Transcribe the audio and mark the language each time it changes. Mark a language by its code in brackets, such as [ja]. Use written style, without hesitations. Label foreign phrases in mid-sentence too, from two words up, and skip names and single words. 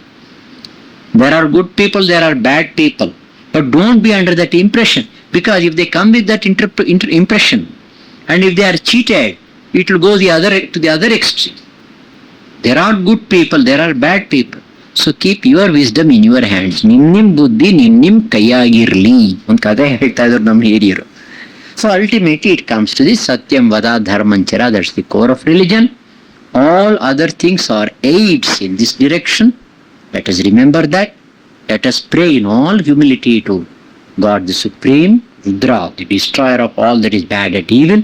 [en] There are good people, there are bad people. But don't be under that impression. Because if they come with that impression, and if they are cheated, it will go to the other extreme. There are good people, there are bad people. So keep your wisdom in your hands. [kn] ನಿನ್ನಿಮ್ ಬುದ್ಧಿ ನಿನ್ನಿಮ್ ಕಯಗಿರ್ಲಿ. One kada ಹೇಳ್ತಾ ಇದ್ರು ನಮ್ಮ ಹಿರಿಯರು. [en] So ultimately it comes to this [sa] सत्यं वद धर्मं चर. [en] That's the core of religion. All other things are aids in this direction. Let us remember that. Let us pray in all humility to God the Supreme, Rudra, the destroyer of all that is bad and evil.